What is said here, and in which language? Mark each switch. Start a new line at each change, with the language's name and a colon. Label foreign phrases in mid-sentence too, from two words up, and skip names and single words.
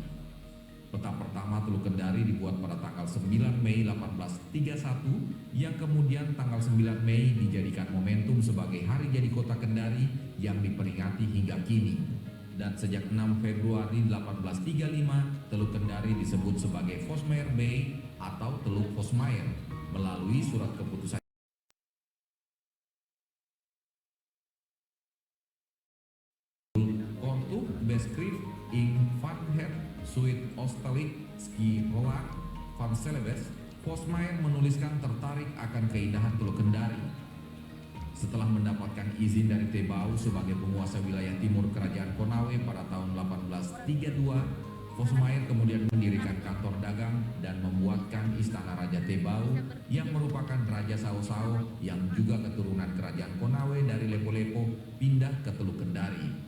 Indonesian: Peta pertama Teluk Kendari dibuat pada tanggal 9 Mei 1831 yang kemudian tanggal 9 Mei dijadikan momentum sebagai hari jadi kota Kendari yang diperingati hingga kini. Dan sejak 6 Februari 1835 Teluk Kendari disebut sebagai Vosmaer Bay atau Teluk Vosmaer melalui surat keputusan Kortuk Beskrift in Van Het Suit Ostelik Ski Roak Van Celebes. Vosmaer menuliskan tertarik akan keindahan Teluk Kendari. Setelah mendapatkan izin dari Tebau sebagai penguasa wilayah timur Kerajaan Konawe pada tahun 1832, Vosmaer kemudian mendirikan kantor dagang dan membuatkan Istana Raja Tebau yang merupakan Raja Sao-Sao yang juga keturunan Kerajaan Konawe dari Lepo-Lepo pindah ke Teluk Kendari.